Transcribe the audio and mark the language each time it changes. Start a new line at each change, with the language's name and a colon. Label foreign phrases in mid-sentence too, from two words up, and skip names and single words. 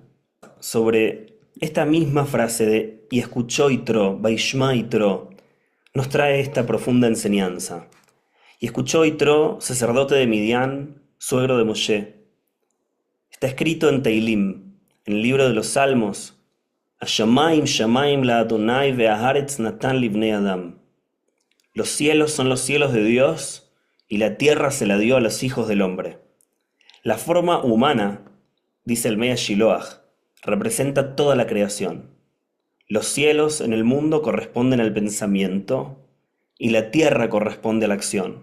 Spanish: Sobre esta misma frase de y escuchó Yitro,
Hebrew: וישמע יתרו,
Spanish: nos trae esta profunda enseñanza. Y escuchó Yitro, sacerdote de Midian, suegro de Moshe. Está escrito en Teilim, en el libro de los Salmos,
Hebrew: השמים שמים לאדני והארץ נתן לבני אדם.
Spanish: Los cielos son los cielos de Dios y la tierra se la dio a los hijos del hombre. La forma humana, dice el Mea Shiloach, representa toda la creación. Los cielos en el mundo corresponden al pensamiento y la tierra corresponde a la acción.